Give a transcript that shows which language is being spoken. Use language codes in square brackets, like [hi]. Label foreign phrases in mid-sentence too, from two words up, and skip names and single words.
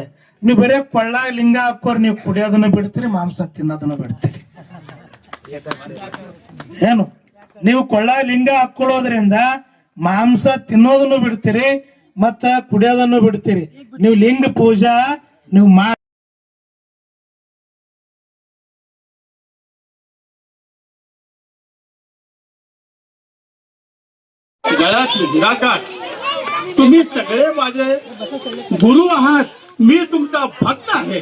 [kn] ನೀವು ಬರೀ ಕೊಳ್ಳಾಗ ಲಿಂಗ ಹಾಕೋರ್, ನೀವು ಕುಡಿಯೋದನ್ನ ಬಿಡ್ತೀರಿ, ಮಾಂಸ ತಿನ್ನೋದನ್ನ ಬಿಡ್ತೀರಿ. ಏನು ನೀವು ಕೊಳ್ಳಾಗ ಲಿಂಗ ಹಾಕೊಳ್ಳೋದ್ರಿಂದ ಮಾಂಸ ತಿನ್ನೋದನ್ನು ಬಿಡ್ತೀರಿ, ಮತ್ತ ಕುಡಿಯೋದನ್ನು ಬಿಡ್ತೀರಿ. ನೀವು ಲಿಂಗ ಪೂಜಾ ನೀವು [mr] निराकार. तुम्ही सगळे माझे गुरु आहात. मी तुमचा भक्त आहे.